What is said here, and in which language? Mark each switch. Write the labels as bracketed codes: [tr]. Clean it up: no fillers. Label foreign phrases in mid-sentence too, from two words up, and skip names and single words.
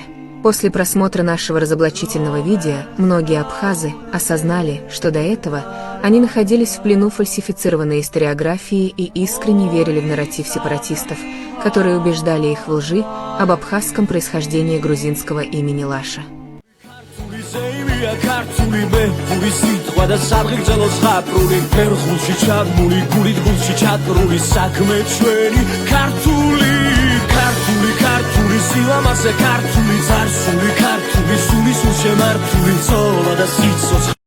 [ru] После просмотра нашего разоблачительного видео, многие абхазы осознали, что до этого они находились в плену фальсифицированной историографии и искренне верили в нарратив сепаратистов, которые убеждали их в лжи об абхазском происхождении грузинского имени Лаша. [ka] ქართული სილამაზე ქართული ზარსული ქართული სული სულ შემართული ცოლა და სიცოცხლე